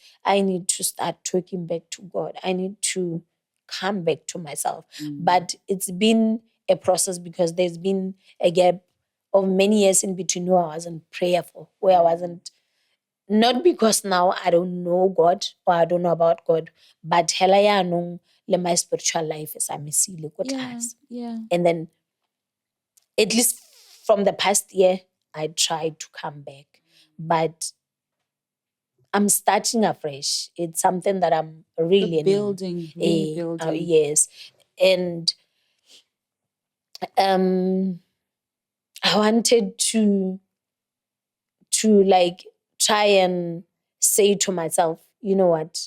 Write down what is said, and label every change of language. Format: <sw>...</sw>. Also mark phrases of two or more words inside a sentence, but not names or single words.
<en>I need to start talking back to God. I need to come back to myself. But it's been a process because there's been a gap of many years in between where I wasn't prayerful, where I wasn't, not because now I don't know God or I don't know about God, but</en> <tn>hela ya nong le</tn> <en>my spiritual life is a misile</en> <tn>ko tlase.</tn> <en>And then at least from the past year, I tried to come back, but I'm starting afresh. It's something that I'm really building. Yes. And I wanted to like try and say to myself, you know what?</en>